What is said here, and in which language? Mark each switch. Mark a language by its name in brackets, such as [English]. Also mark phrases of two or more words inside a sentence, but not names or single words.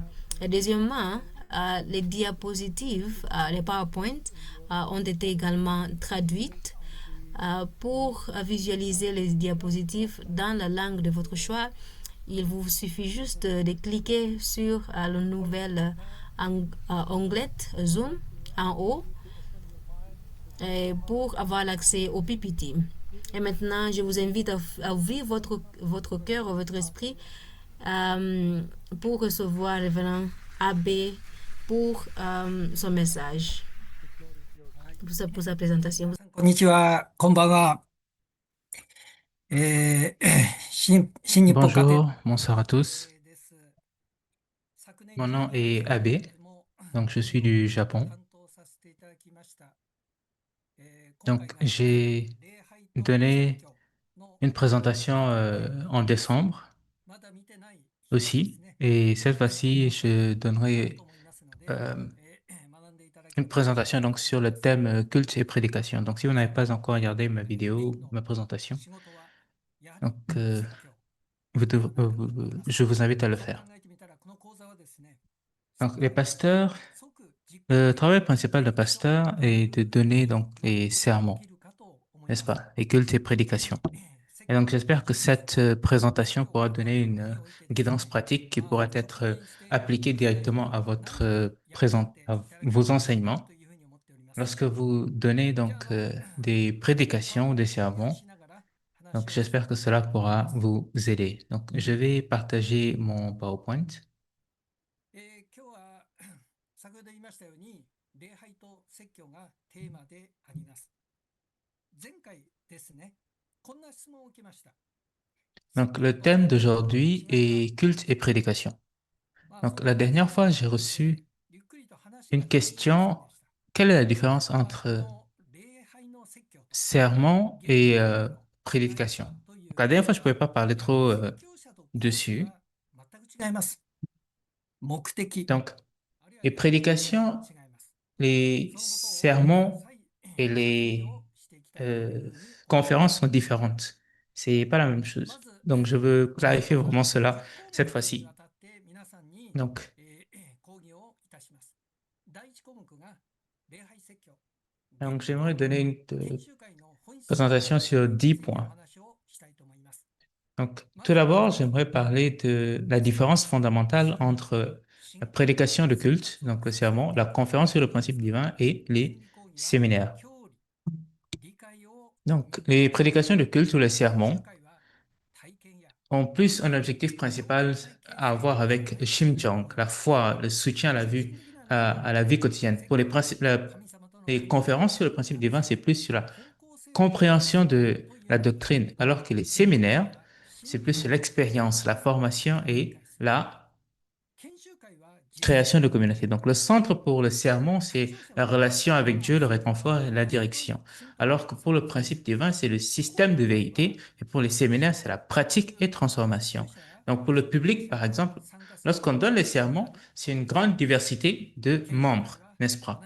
[French] Et deuxièmement, les diapositives, les PowerPoint, ont été également traduites pour visualiser les diapositives dans la langue de votre choix Il vous suffit juste de cliquer sur le nouvel onglet Zoom en haut pour avoir l'accès au PPT. Et maintenant, je vous invite à ouvrir votre cœur, votre esprit euh, pour recevoir le révérend Abbé pour son message, pour sa présentation. [Japanese] こんにちは、こんばんは。新日本家庭 [French] Bonjour, bonsoir à tous. [Japanese] です。昨年 [French] Mon [Japanese] 9 [French] nom [Japanese] 月 [French] est Abe, [Japanese] も [French] donc je suis [Japanese] この [French] du [Japanese] 講座を [French] Japon. [Japanese] 担当させていただきました。今回 [French] Donc [Japanese] が [French] j'ai [Japanese] 礼拝と説 [French] donné [Japanese] 教の [French] une [Japanese] 第 [French] présentation [Japanese] 2 回にな [French] en [Japanese] ります。 [French] décembre [Japanese] まだ見てない人はです [French] aussi, [Japanese] ね、 [French] et cette [Japanese] ぜひ [French] fois-ci [Japanese] ご参加 [French] je [Japanese] いただけたらと [French] donnerai [Japanese] 思いますので、 [French] euh, [Japanese] 学んでいただけ [French] une [Japanese] ればと [French] présentation donc [Japanese] 思い [French] sur le [Japanese] ます。 [French] thème culte et prédication. Donc si vous n'avez pas encore regardé ma [Japanese] 元 [French] vidéo, [Japanese] の [French] ma présentation, [Japanese] 仕事はやはり [French] donc [Japanese] 説教 [French] je vous invite à le [Japanese] そう考 [French] faire. [Japanese] えてみたらこの講座はですね、 [French] Donc les pasteurs, [Japanese] 即実行 [French] le [Japanese] できる [French] travail principal d'un pasteur est de donner donc [Japanese] な [French] les [Japanese] ことが [French] sermons, [Japanese] 起きるかと思い [French] n'est-ce [Japanese] ます。 [French] pas, les cultes et [Japanese] ぜひ [French] prédications. [Japanese] 説 [French] Et [Japanese] 教 [French] donc, [Japanese] を [French] j'espère que [Japanese] 実 [French] cette [Japanese] 践 [French] présentation [Japanese] 今日 [French] pourra [Japanese] この [French] donner [Japanese] 日 [French] une [Japanese] においてです [French] guidance [Japanese] ね、 [French] pratique qui pourra [Japanese] 直 [French] être [Japanese] 面している [French] appliquée directement à [Japanese] 何か役立っていただけれ [French] vos [Japanese] ばいいな [French] enseignements [Japanese] というふうに思っております。 [French] lorsque vous donnez [Japanese] じゃ [French] donc [Japanese] あ [French] des [Japanese] パワー [French] prédications, [Japanese] ポ [French] des [Japanese] イントを映 [French] sermons. [Japanese] しながら話 [French] Donc, [Japanese] を進 [French] j'espère [Japanese] め [French] que [Japanese] ていきた [French] cela [Japanese] いと思い [French] pourra [Japanese] ます。 [French] vous aider. Donc, je vais partager mon PowerPoint. [Japanese] 今日は先ほど言いましたように礼拝と説教がテーマであります。前回ですね、こんな質問を受けました。 [French] Donc, le thème d'aujourd'hui est culte et prédication. [Japanese] まあ [French] Donc, [Japanese] そ [French] la [Japanese] の時は [French] dernière fois, j'ai reçu [Japanese] ゆっくりと話 [French] une [Japanese] ができません [French] question. [Japanese] でした。 [French] Quelle est la différence [Japanese] まあこ [French] entre [Japanese] の礼拝の説教と [French] sermon [Japanese] 現 [French] et [Japanese] 代の礼拝 [French] prédication? [Japanese] とい [French] Donc, [Japanese] う [French] la dernière fois, [Japanese] の [French] je ne pouvais [Japanese] は [French] pas parler trop [Japanese] 宣教者と講師 [French] dessus. [Japanese] は全く違います。目的 [French] Donc, [Japanese] あるいは [French] les [Japanese] やることが [French] prédications, [Japanese] 違います。 [French] les [Japanese] そのことを [French] sermons [Japanese] 再 [French] et [Japanese] 確認 [French] les [Japanese] をしていきたいというふうに思います。 [French] conférences sont différentes. C'est pas la même [Japanese] ま [French] chose. [Japanese] ず [French] Donc, je veux clarifier vraiment [Japanese] 10 [French] cela [Japanese] 項 [French] cette [Japanese] 目にわ [French] fois-ci. [Japanese] たって皆さんに [French] Donc, [Japanese] 講義をいたします。第1項目が礼拝説教。 [French] donc j'aimerais donner une [Japanese] 研修会の本質 [French] présentation sur 10 [Japanese] についてお [French] points. [Japanese] 話をしたいと思います。 [French] Donc, tout d'abord, j'aimerais parler de la différence fondamentale entre la prédication de culte, donc le sermon, la conférence sur le principe divin et les séminaires. [Japanese] 教理理解を [French] Donc, les prédications de culte ou les [Japanese] 研修 [French] sermons [Japanese] 会は体験や [French] ont plus un objectif principal à voir avec le Shimjong, la foi, le soutien à la vue, à la vie quotidienne. Pour les, les conférences sur le principe divin, c'est plus sur la compréhension de la doctrine, alors que les séminaires, c'est plus sur l'expérience, la formation et la [Japanese] 研修会は [French] création de communauté. Donc, le centre pour le sermon, c'est la relation avec Dieu, le réconfort et la direction. Alors que pour le principe divin, c'est le système de vérité. Et pour les séminaires, c'est la pratique et transformation. Donc, pour le public, par exemple, lorsqu'on donne les sermons, c'est une grande diversité de membres, n'est-ce pas?